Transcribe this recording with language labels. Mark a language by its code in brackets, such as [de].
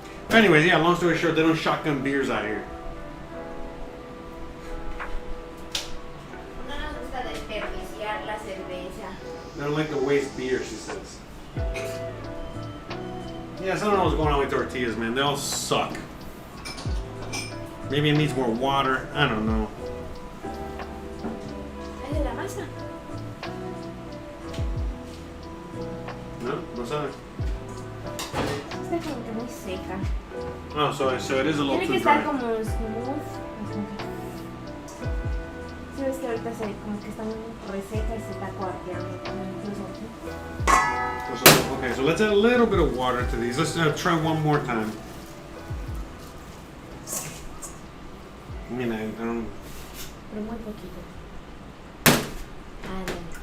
[en] Anyways, yeah, long story short, they don't shotgun beers out here. [es] No nos gusta desperdiciar la cerveza. [en] They don't like to waste beer, she says. Yes, I don't know what's going on with tortillas, man. They all suck. Maybe it needs more water. I don't know. [es] ¿Es de la masa? No, no sabe. Está como que muy seca. [en] Oh, so it is a little [es] Tiene [en] too [es] que estar [en] dry. [es] como smooth. Si ves que ahorita se como que está muy reseca y se está cuarteando. Incluso aquí. [en] Okay, so let's add a little bit of water to these. Let's try one more time. I mean, I don't... [es] Pero muy poquito. Vale.